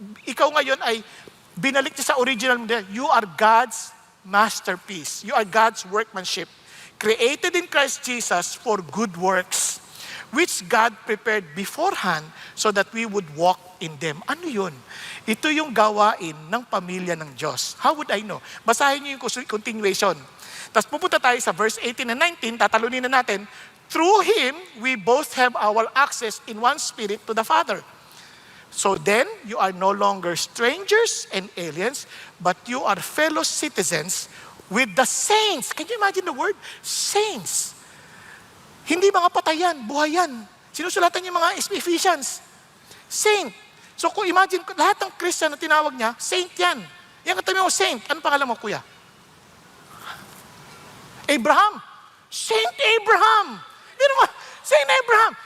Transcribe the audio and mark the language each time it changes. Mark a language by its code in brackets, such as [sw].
[tl] Ikaw ngayon ay binalik niya sa original mo. [en] You are God's masterpiece. You are God's workmanship. Created in Christ Jesus for good works, which God prepared beforehand so that we would walk in them. [tl] Ano yun? Ito yung gawain ng pamilya ng Diyos. [en] How would I know? [tl] Basahin niyo yung [en] continuation. [tl] Tapos pupunta tayo sa verse 18 and 19, tatalunin na natin, [en] through Him, we both have our access in one spirit to the Father. So then, you are no longer strangers and aliens, but you are fellow citizens with the saints. Can you imagine the word? Saints. [tl] Hindi mga patayan, buhayan. Sinusulatan yung mga Ephesians. Saint. So kung imagine, lahat ng Christian na tinawag niya, saint yan. Yan katabi mo, saint. Ano pangalan mo, kuya? Abraham. Saint Abraham. Yun mo, Saint Abraham.